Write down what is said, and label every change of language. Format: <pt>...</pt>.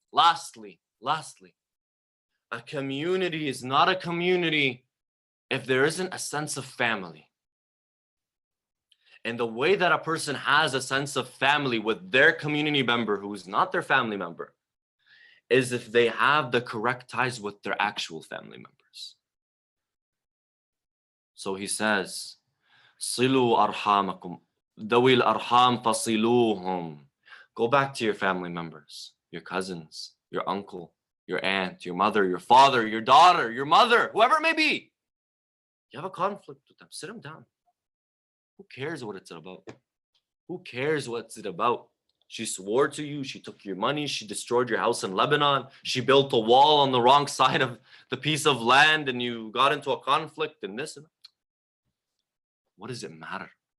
<en>Lastly, a community is not a community if there isn't a sense of family. And the way that a person has a sense of family with their community member who is not their family member is if they have the correct ties with their actual family members. So he says,</en> <ar>صِلُوا أَرْحَامَكُمْ ذَوِي الْأَرْحَامِ فَصِلُوهُمْ.</ar> <en>Go back to your family members, your cousins, your uncle, your aunt, your mother, your father, your daughter, your mother, whoever it may be. You have a conflict with them, sit them down. Who cares what it's about? Who cares what's it about? She swore to you, she took your money, she destroyed your house in Lebanon, she built a wall on the wrong side of the piece of land, and you got into a conflict and this and that. What does it matter?</en>